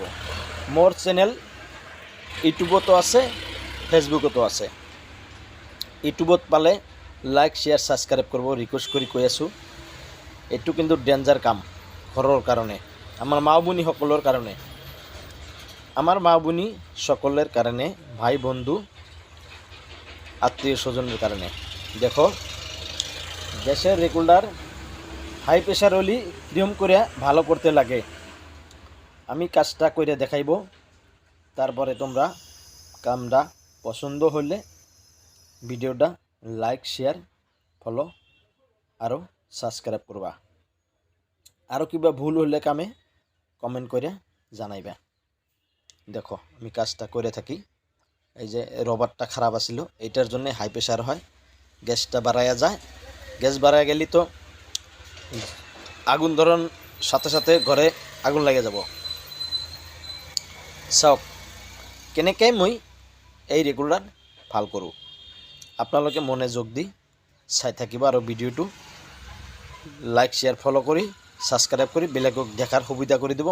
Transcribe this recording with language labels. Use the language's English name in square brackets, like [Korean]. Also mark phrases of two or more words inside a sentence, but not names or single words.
[Assamese] মোৰ চেনেল ইউটিউবতো আছে, ফেচবুকতো আছে। ইউটিউবত পালে [English] like share subscribe [Assamese] কৰিব ৰিকুৱেষ্ট কৰি কৈ আছোঁ। এইটো কিন্তু ডেঞ্জাৰ কাম ঘৰৰ কাৰণে, আমাৰ মা ভনীসকলৰ কাৰণে, আমাৰ মা ভনী সকলৰ কাৰণে, [Bangla] ভাই বন্ধু আত্মীয় স্বজনের কারণে। দেখো গ্যাসের [English] regular high pressure [Bangla] হলে নিয়ম করে ভালো করতে লাগে। আমি কাজটা করে দেখাইব, তারপরে তোমরা কামটা পছন্দ হলে ভিডিওটা [English] like share follow [Bangla] আৰু সাবস্ক্রাইব করবা। আৰু কিবা ভুল হলে কামে কমেন্ট করে জানাইবা। দেখো আমি কাজটা করে থাকি। এই যে রবারটা খারাপ আছিল, এটার জন্য [English] high pressure [Bangla] হয়, গ্যাসটা বাড়ায়া যায়। গ্যাস বাড়ায় গেলে তো আগুন ধরন সাথে সাথে ঘরে আগুন লাগে যাব। [Assamese] চাওক কেনেকৈ মই এই ৰেগুলাৰ ভাল কৰোঁ, আপোনালোকে মনোযোগ দি চাই থাকিব আৰু ভিডিঅ'টো [English] like share follow' [Assamese] কৰি ছাবস্ক্ৰাইব কৰি বেলেগক দেখাৰ সুবিধা কৰি দিব।